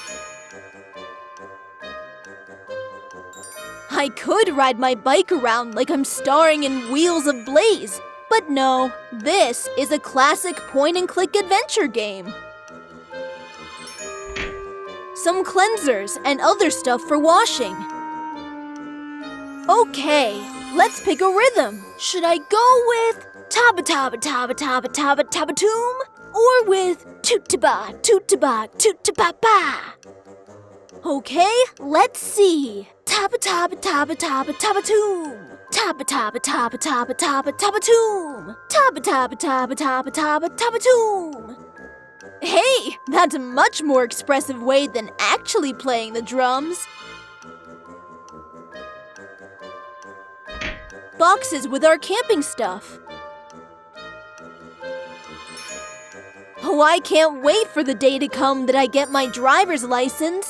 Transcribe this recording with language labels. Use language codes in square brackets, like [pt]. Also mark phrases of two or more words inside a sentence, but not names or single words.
[en] I could ride my bike around like I'm starring in Wheels of Blaze, but no, this is a classic point-and-click adventure game. Some cleansers and other stuff for washing. Okay, let's pick a rhythm. Should I go with taba taba taba taba taba taba toom, or with toot-ta-ba toot-ta-ba toot-ta-ba-ba? Okay, let's see. Taba taba taba taba taba toom. Taba taba taba taba taba taba toom. Taba taba taba taba taba taba toom. Hey, that's a much more expressive way than actually playing the drums. Boxes with our camping stuff. Oh, I can't wait for the day to come that I get my driver's license.